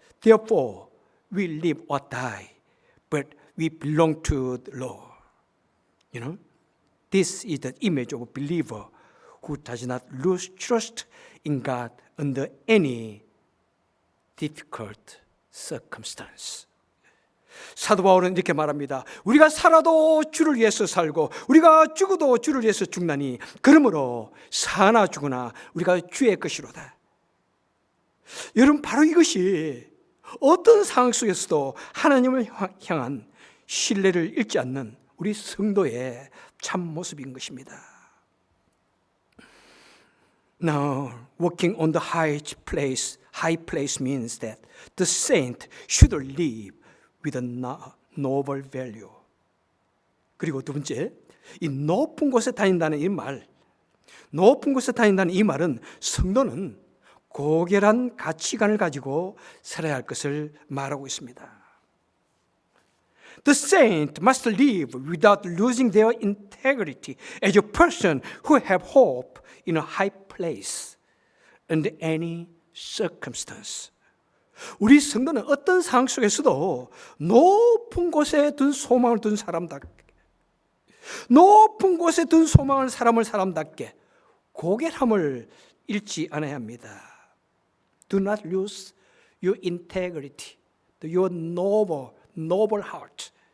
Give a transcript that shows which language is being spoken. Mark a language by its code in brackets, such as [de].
[en] Therefore, we live or die, but we belong to the Lord. You know, this is the image of a believer who does not lose trust in God under any difficult circumstance. [ko] 사도 바울은 이렇게 말합니다. 우리가 살아도 주를 위해서 살고 우리가 죽어도 주를 위해서 죽나니 그러므로 사나 죽으나 우리가 주의 것이로다. 여러분, 바로 이것이 어떤 상황 속에서도 하나님을 향한 신뢰를 잃지 않는 우리 성도의 참 모습인 것입니다. [en] Now, walking on the high place means that the saint should live with a noble value. [ko] 그리고 두 번째, 이 높은 곳에 다닌다는 이 말, 높은 곳에 다닌다는 이 말은 성도는 고결한 가치관을 가지고 살아야 할 것을 말하고 있습니다. [en] The saint must live without losing their integrity as a person who have hope in a high place under any circumstance. [ko] 우리 성도는 어떤 상황 속에서도 높은 곳에 둔 소망을 둔 사람답게, 높은 곳에 둔 소망을 사람답게 고결함을 잃지 않아야 합니다. [en] Do not lose your integrity, your noble heart.